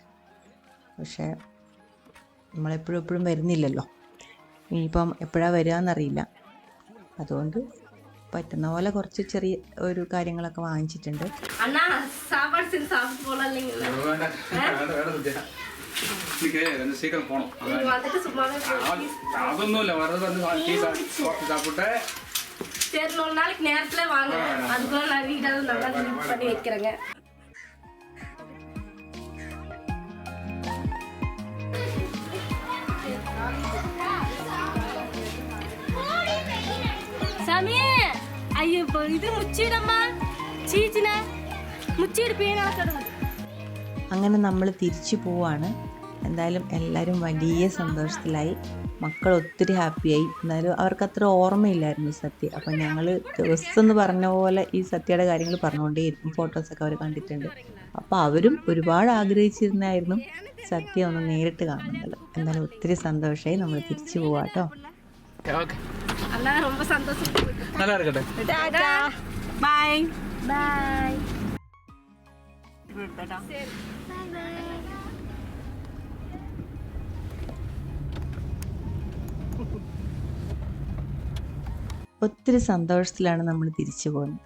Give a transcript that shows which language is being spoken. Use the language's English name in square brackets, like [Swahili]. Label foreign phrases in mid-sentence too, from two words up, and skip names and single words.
[Malayalam] പക്ഷേ നമ്മളെപ്പോഴും വരുന്നില്ലല്ലോ, ഇനിയിപ്പം എപ്പോഴാണ് വരിക എന്നറിയില്ല. അതുകൊണ്ട് പറ്റുന്ന പോലെ കുറച്ച് ചെറിയ ഒരു കാര്യങ്ങളൊക്കെ വാങ്ങിച്ചിട്ടുണ്ട്. അതൊന്നുമില്ല, [Tamil] சரி, ஒரு நாளைக்கு நேரத்துல வாங்க, அதுக்குள்ள நான் வீடாவது நல்லா நீட் பண்ணி வைக்கிறேங்க. சாமி, ஐயோ இப்போ இது முச்சிடம்மா, ചീച്ചിനെ മുച്ചിട് പീനാളെ കിടന്നു. [Malayalam] അങ്ങനെ നമ്മൾ തിരിച്ചു പോവാണ്. എന്തായാലും എല്ലാവരും വലിയ സന്തോഷത്തിലായി, മക്കൾ ഒത്തിരി ഹാപ്പിയായി. എന്നാലും അവർക്ക് അത്ര ഓർമ്മയില്ലായിരുന്നു സത്യ. അപ്പം ഞങ്ങൾ ദിവസം എന്ന് പറഞ്ഞ പോലെ ഈ സത്യയുടെ കാര്യങ്ങൾ പറഞ്ഞുകൊണ്ടേയിരിക്കും. ഫോട്ടോസൊക്കെ അവർ കണ്ടിട്ടുണ്ട്. അപ്പോൾ അവരും ഒരുപാട് ആഗ്രഹിച്ചിരുന്നായിരുന്നു സത്യ ഒന്ന് നേരിട്ട് കാണുന്നത്. എന്തായാലും ഒത്തിരി സന്തോഷമായി. നമ്മൾ തിരിച്ചു പോവാട്ടോ. [Tamil] அண்ணா ரொம்ப சந்தோஷம். நல்லா இருக்கட்ടെ. [Malayalam] ബൈ ബൈ. ഒത്തിരി സന്തോഷത്തിലാണ് നമ്മൾ തിരിച്ചു പോകുന്നത്.